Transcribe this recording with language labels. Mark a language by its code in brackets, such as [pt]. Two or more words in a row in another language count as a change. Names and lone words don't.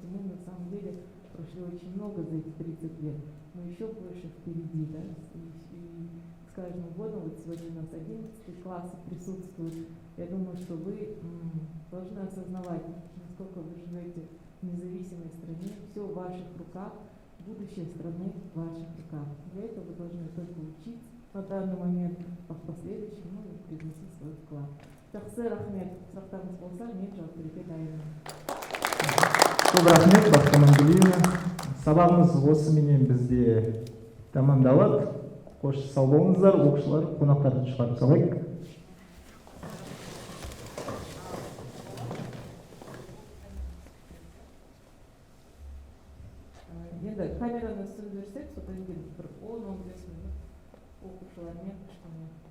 [ru] Мы на самом деле прошли очень много за эти 30 лет, но еще больше впереди, да, и скажем, годом, вот сегодня у нас 11 класс присутствует. Я думаю, что вы должны осознавать, насколько вы живете в независимой стране, все в ваших руках, будущее страны в ваших руках. Для этого вы должны только учиться на данный момент, а в последующем привносить свой вклад. [kk] Жақсы рахмет. Сұрақтарыңыз болса, мен жауап беруге дайынмын. Көп рахмет, Бақыт Амангелдиевна. Сабағымыз осыменен бізде тәмамдалады. Қош сау болыңыздар, оқушылар, қонақтарды шығарып салайық. Енді камераны сөндірсек, содан кейін бір 10-15 минут оқушылармен кішкене